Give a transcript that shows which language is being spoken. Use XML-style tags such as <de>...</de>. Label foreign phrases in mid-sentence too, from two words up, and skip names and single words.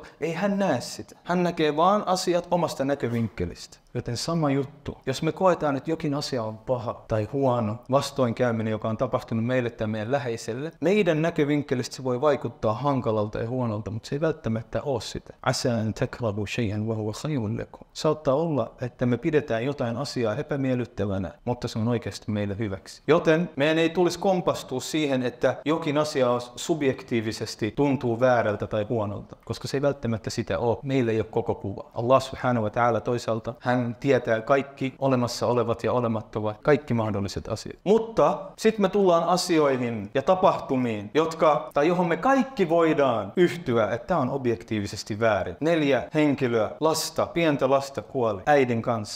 <fi>Ei hän näe sitä. Hän näkee vaan asiat omasta näkövinkkelistä. Joten sama juttu. Jos me koetaan, että jokin asia on paha tai huono, vastoinkäyminen, joka on tapahtunut meille tai meidän läheiselle, meidän näkövinkkelistä se voi vaikuttaa hankalalta ja huonolta, mutta se ei välttämättä ole sitä.</fi> <ar>عسى أن تكرهوا شيئا وهو خير لكم.</ar> <fi>Saattaa olla, että me pidetään jotain asiaa epämiellyttävänä, mutta se on oikeasti meille hyväksi. Joten meidän ei tulisi kompastua siihen, että jokin asia subjektiivisesti tuntuu väärältä tai huonolta, koska se ei välttämättä sitä ole. Meillä ei ole koko kuva.</fi> <ar>الله سبحانه وتعالى</ar> <fi>toisaalta, hän tietää kaikki olemassa olevat ja olemattomat, kaikki mahdolliset asiat. Mutta sitten me tullaan asioihin ja tapahtumiin, johon me kaikki voidaan yhtyä, että tämä on objektiivisesti väärin. 4 henkilöä, pientä lasta kuoli äidin kanssa.</fi>